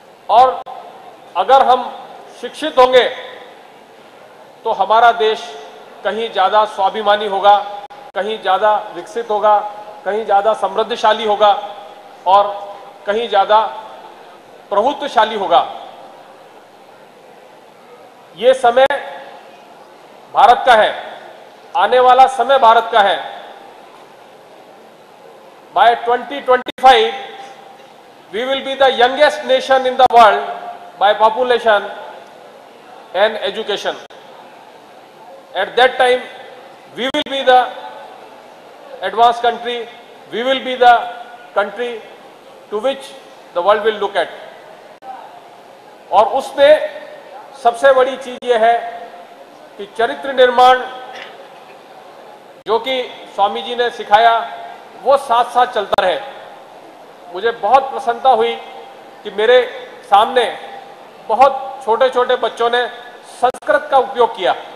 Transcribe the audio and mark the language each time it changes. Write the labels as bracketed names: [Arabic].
[Hindi] और अगर हम शिक्षित होंगे तो हमारा देश कहीं ज्यादा स्वाभिमानी होगा, कहीं ज्यादा विकसित होगा, कहीं ज्यादा समृद्धशाली होगा और कहीं ज्यादा प्रभुत्वशाली होगा। ये समय भारत का है, आने वाला समय भारत का है। [English] By 2025 we will be the youngest nation in the world by population and education. At that time we will be the advanced country, we will be the country to which the world will look at. [Hindi] और उसमें सबसे बड़ी चीज यह है कि चरित्र निर्माण जो कि स्वामी जी ने सिखाया वो साथ साथ चलता रहे। मुझे बहुत प्रसन्नता हुई कि मेरे सामने बहुत छोटे छोटे बच्चों ने संस्कृत का उपयोग किया।